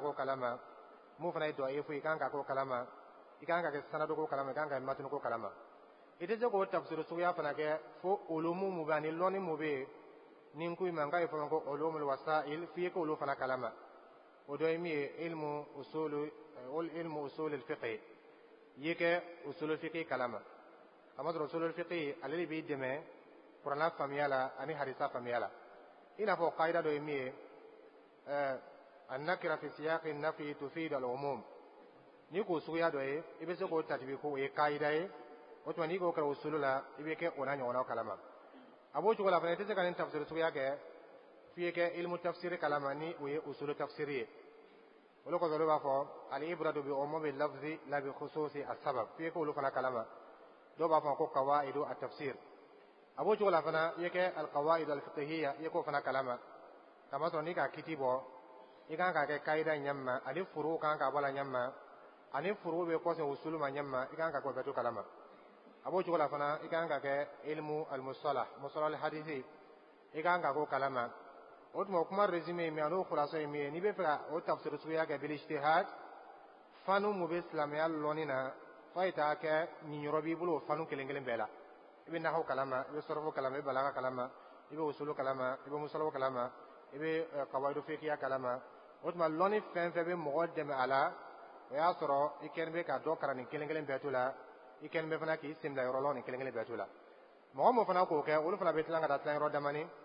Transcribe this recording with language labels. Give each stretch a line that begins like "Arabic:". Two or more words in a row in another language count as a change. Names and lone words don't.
Bambara: k'o kalama mun fana ye dɔ'ifu i kan ka k'o kalama i kan ka kɛ sanadu ko kalama i kan ka kɛ matinu ko kalama i tɛ se k'o tafsiru suguya fana kɛ fo ulumu mun bɛ ani lɔnni mun bɛ yen ni n ko i ma n k'a ye fɔ ko
Arabic: علوم الوسائل
Bambara: f'i ye k'olu fana kalama o dɔ ye min ye
Arabic: علم أصول الفقه
Bambara: i ye kɛ
Arabic: أصول الفقه
Bambara: kalama kamasɔrɔ
Arabic: أصول الفقه
Bambara: ale de b'i dɛmɛ kuranɛ faamuya la ani hadisa faamuya la i n'a fɔ qaida dɔ ye min ye
Arabic: النكرة في سياق النفي تفيد العموم
Bambara: ni k'o suguya dɔ ye i bɛ se k'o tatibi ko o ye qaida ye o tuma n'i k'o kɛra usul la i bɛ kɛ o n'a ɲɔgɔnnaw kalama a b'o cogo la fana i tɛ se ka nin tafsir suguya kɛ f'i ye kɛ
Arabic: علم التفسير
Bambara: kalama ni o ye
Arabic: أصول التفسير
Bambara: ye o de kosɔn olu b'a fɔ
Arabic: العبرة بعموم اللفظ لا بخصوص السبب
Bambara: f'i ye k'olu fana kalama dɔw b'a fɔ ko
Arabic: قواعد التفسير
Bambara: a b'o cogo la fana i ye kɛ
Arabic: القواعد الفقهية
Bambara: i ye k'o fana kalama kamasɔrɔ n'i ka kiti bɔ i kan ka kɛ kaida ɲɛma ani furu kan ka bɔ la ɲɛma ani furu bɛ kɔsɔn usul ma ɲɛma i kan ka k'o bɛɛ to kalama a b'o cogo la fana i kan ka kɛ
Arabic: علم المصطلح الحديث
Bambara: i kan ka k'o kalama o tuma kuma résumé ye min ye n'o khulaso ye min ye n'i bɛ fɛ ka o tafsir suguya kɛ
Arabic: بالاجتهاد
Bambara: fanu mun bɛ silamɛya lɔnni na fo i t'a kɛ nin yɔrɔ b'i bolo o fanu kelen kelen bɛɛ la i bɛ nahawu kalama i bɛ sɔrɔfu kalama i bɛ balaga kalama i bɛ usulu kalama i bɛ musalahu kalama ibe
Arabic: قواعد فقهية
Bambara: kalama otuma loni fen fe be mogo deme ala o y'a sɔrɔ i kɛlen bɛ ka dɔ kalan nin kelen kelen bɛɛ to la i kɛlen bɛ fana k'i sen bila yɔrɔ la nin kelen kelen bɛɛ to la mɔgɔ min fana k'o kɛ olu fana bɛ tilan ka taa tilan yɔrɔ damani